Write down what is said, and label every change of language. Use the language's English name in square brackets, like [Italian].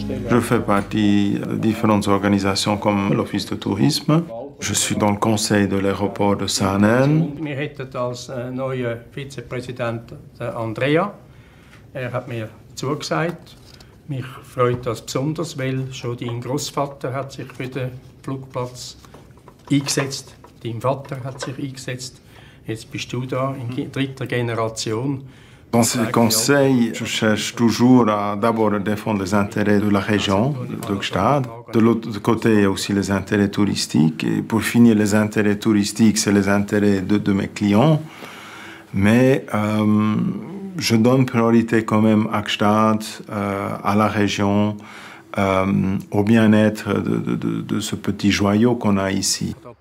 [French] Je fais partie de différentes organisations comme l'Office de tourisme. Je suis dans le conseil de l'aéroport de Saanen. [German] Wir hätten als neuen Vizepräsident Andrea. Hat mir zugesagt. Mich freut das besonders, weil schon dein Großvater hat sich für den Flugplatz eingesetzt. Dein Vater hat sich eingesetzt. Jetzt bist du da in dritter Generation. [French] Dans ce conseil, je cherche toujours à d'abord défendre les intérêts de la région, de Gstaad. De l'autre côté, il y a aussi les intérêts touristiques. Et pour finir, les intérêts touristiques, c'est les intérêts de mes clients. Mais je donne priorité quand même à Gstaad, à la région, au bien-être de ce petit joyau qu'on a ici.